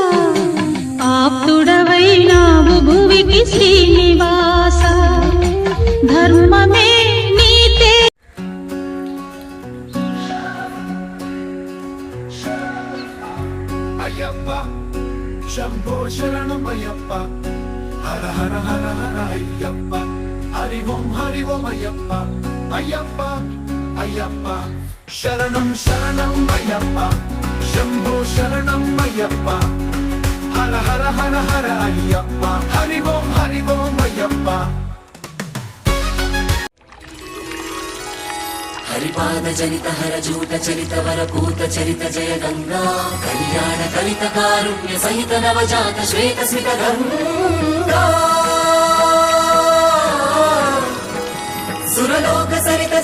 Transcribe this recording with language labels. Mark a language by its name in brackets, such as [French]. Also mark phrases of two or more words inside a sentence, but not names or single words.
[Telugu] ఆప్తుడవైనావు భువికి శ్రీనివాస ధర్మమే నీతే [Sanskrit] అయ్యప్ప शंभो शरणम अय्यप्पा हर हर हर हर अय्यप्पा हरि ओम अय्यप्पा अय्यप्पा अय्यप्पा शरणम शरणम अय्यप्पा शंभो शरणम अय्यप्पा हर हर हर हर अय्यप्पा हरि ओम अय्यप्पा हरिपाद जनित हर जूट चरित वर भूत चरित जय गंगा कल्याण कलित कारुण्य सहित नवजात श्वेत स्मित गंगा सुरलोक सरित